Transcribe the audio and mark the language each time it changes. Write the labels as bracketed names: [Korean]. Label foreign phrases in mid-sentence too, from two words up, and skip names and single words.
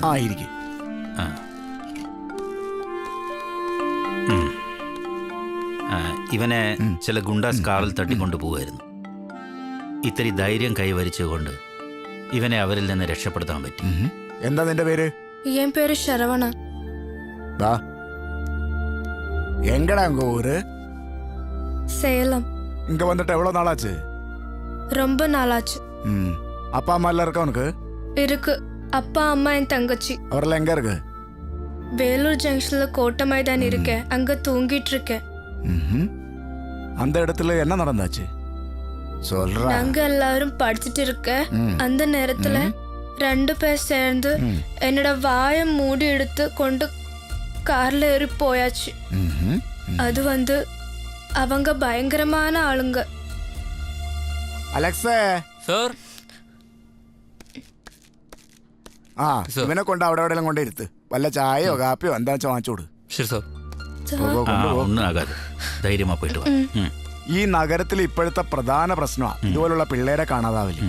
[Malayalam] ആയിരിക്കും. ഇവനെ ചില ഗുണ്ടാസ് കാറിൽ തട്ടിക്കൊണ്ടു പോവുമായിരുന്നു. ഇത്തിരി ധൈര്യം കൈവരിച്ചുകൊണ്ട് ഇവനെ അവരിൽ നിന്ന് രക്ഷപ്പെടുത്താൻ പറ്റി. എന്താ നിന്റെ പേര്? [Tamil] என் பேரு சரவணா. எங்கடா உங்க ஊரு? சேலம். இங்க வந்துட்டு எவ்வளவு நாளாச்சு? ரொம்ப நாளாச்சு. அப்பா அம்மா எல்லாம் இருக்கா உனக்கு? இருக்கு. அப்பா அம்மா என் தங்கச்சி. அவரெல்லாம் எங்க இருக்கு? வேலூர் ஜங்ஷன்ல கோட்டை மைதான் இருக்கேன், அங்க தூங்கிட்டு இருக்கேன். அந்த இடத்துல என்ன நடந்தாச்சு சொல்ற? நாங்க எல்லாரும் படிச்சுட்டு இருக்க அந்த நேரத்துல 2 பேர் சேர்ந்து என்னோட வாயை மூடி எடுத்து கொண்டு கார்ல ஏறி போயாச்சு. அது வந்து அவங்க பயங்கரமான ஆளுங்க. [Malayalam] അലക്സേ സർ. ഇവനെ കൊണ്ട് അവിടെ എവിടെയെല്ലാം കൊണ്ടിരുത്ത്. വല്ല ചായയോ കാപ്പിയോ എന്താ വെച്ചാൽ വാങ്ങിച്ചോട്. ശരി സർ. ഒന്നും ആകാതെ. ധൈര്യമാ പോയിട്ട് വാ. ഈ നഗരത്തിൽ ഇപ്പോഴത്തെ പ്രധാന പ്രശ്നമാണ് ഇതുപോലുള്ള പിള്ളേരെ കാണാതാവില്ല.